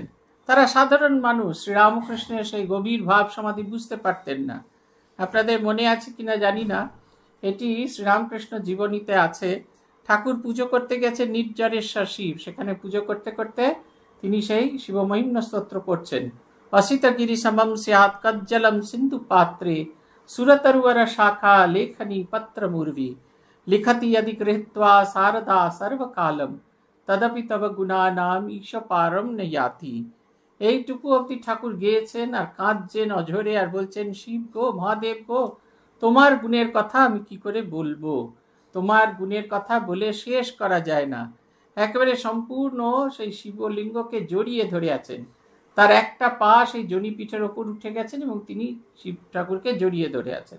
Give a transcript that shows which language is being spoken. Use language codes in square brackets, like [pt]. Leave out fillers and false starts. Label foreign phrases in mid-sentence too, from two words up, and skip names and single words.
[bn] তারা সাধারণ মানুষ, শ্রীরামকৃষ্ণের সেই গভীর ভাব সমাধি বুঝতে পারতেন না। আপনাদের মনে আছে কিনা জানি না, এটি শ্রীরামকৃষ্ণ জীবনীতে আছে। ঠাকুর পুজো করতে গেছে নির্জরেশ্বর শিব, সেখানে পুজো করতে করতে তিনি সেই শিবমহিম্ন স্তোত্র করছেন। [sa] असितगिरि समम स्यात् कज्जलम सिंधु पात्रे सुरतरुवर शाखा लेखनी पत्र मूर्वी लिखति यदि गृहीत्वा शारदा सर्वकालम तदपि तब गुणानाम ईश पारम न याति। [bn] এইটুকু অবধি ঠাকুর গেয়েছেন আর কাঁদছেন অঝরে আর বলছেন, শিব গো, মহাদেব গো, তোমার গুণের কথা আমি কি করে বলবো, তোমার গুণের কথা বলে শেষ করা যায় না। একেবারে সম্পূর্ণ সেই শিবলিঙ্গকে জড়িয়ে ধরে আছেন, তার একটা পা সেই জনিপীঠের ওপর উঠে গেছেন এবং তিনি শিব ঠাকুরকে জড়িয়ে ধরে আছেন।